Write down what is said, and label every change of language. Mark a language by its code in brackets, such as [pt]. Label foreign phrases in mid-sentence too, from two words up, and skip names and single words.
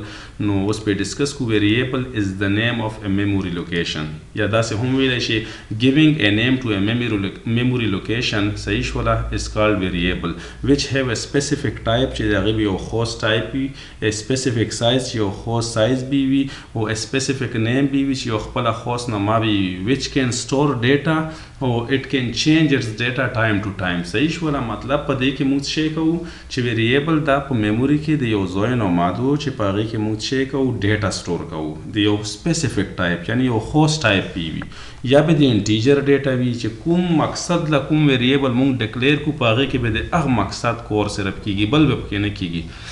[ps] نو اوس پې ډسکس کو [en] variable is the name of a memory location, [ps] یا داسې هم ویلی شي [en] giving a name to a memory location. [ps] صحیح شوله. [en] is called variable which have a specific type [ps] چې د هغې به یو خاص ټایپ وي، [en] a specific size [ps] چې یو خاص سایز به وي، او [en] a specific name [ps] به وي چې یو خپله خاص نوما به وي [en] which can store data and it can change its data time to time. [ps] صحیح شوله. مطلب په دې کې موږ څه کوو چې ویریبل دا په میموري کې د یو ځای نوما ده چې په هغې کې موږ څه کوو [en] data store [ps] کوو د یو [en] specific type, [ps] یعنی یو خاص ټایپ پی وي، یا به د [en] integer data [ps] وي چې کوم مقصد له کوم ویریبل موږ ډکلیر کو په هغې کې به د هغه مقصد کور صرف کیږي، بل به پکې نه کیږي.